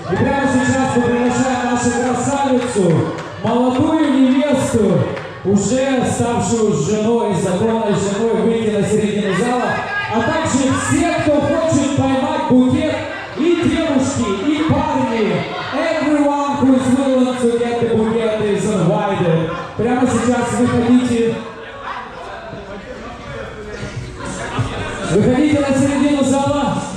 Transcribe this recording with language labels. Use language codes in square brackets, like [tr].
[ru] И прямо сейчас мы приглашаем нашу красавицу, молодую невесту, уже ставшую женой, законной женой, выйти на середину зала, а также все, кто хочет поймать букет, и девушки, и парни. [en] Everyone who is willing to get the bouquet is invited. [ru] Прямо сейчас выходите на середину зала.